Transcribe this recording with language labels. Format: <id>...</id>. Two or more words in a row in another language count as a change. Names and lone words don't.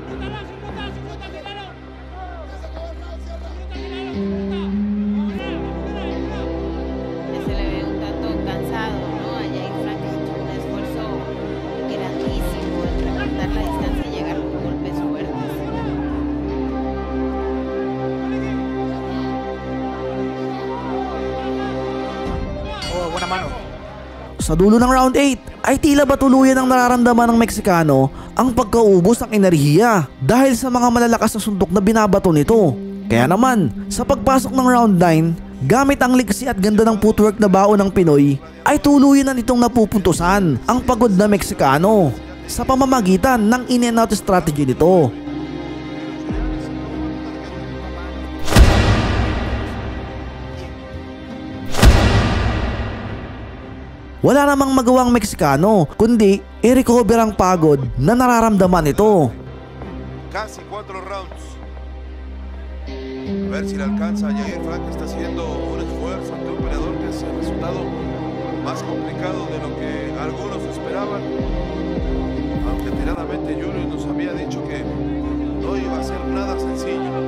<es>Ya se le ve un tanto cansado, ¿no? A Yair Frank ha hecho un esfuerzo grandísimo en recortar la distancia y llegar con golpes fuertes. Oh, buena mano.</es> <tl>Sa dulo ng round 8 ay tila ba tuluyan ang nararamdaman ng Meksikano ang pagkaubos ng enerhiya dahil sa mga malalakas na suntok na binabato nito. Kaya naman, sa pagpasok ng round 9, gamit ang liksi at ganda ng footwork na bao ng Pinoy, ay tuluyan na nitong napupuntusan ang pagod na Meksikano sa pamamagitan ng</tl> <en>in-and-out strategy</en> <tl>nito. Wala namang magawang Meksikano kundi i-recover ang pagod na nararamdaman nito.</tl> <es>Casi 4 rounds. A ver si le alcanza. Yair Frank está haciendo un esfuerzo ante un peleador que es el resultado más complicado de lo que algunos esperaban. Aunque tiradamente Julio nos había dicho que no iba a ser nada sencillo.</es>